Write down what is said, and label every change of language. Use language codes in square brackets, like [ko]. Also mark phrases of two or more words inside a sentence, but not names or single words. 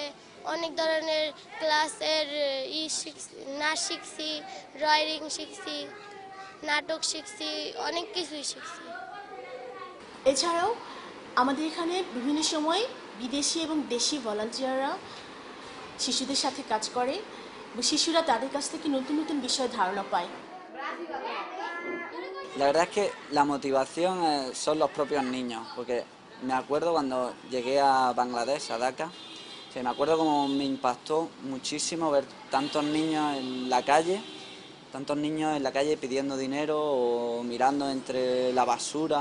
[bn] অনেক ধরনের ক্লাসের নাচ শিখছি, ড্রয়িং শিখছি, নাটক শিখছি, অনেক কিছুই শিখছি। এছাড়াও আমাদের এখানে বিভিন্ন সময় বিদেশি এবং দেশি ভলান্টিয়াররা শিশুদের সাথে কাজ করে এবং শিশুরা তাদের কাছ থেকে নতুন নতুন বিষয়ে ধারণা পায়। [es] La verdad es que la motivación son los propios niños, porque me acuerdo cuando llegué a Bangladesh, a Dhaka, me acuerdo como me impactó muchísimo ver tantos niños en la calle pidiendo dinero o mirando entre la basura.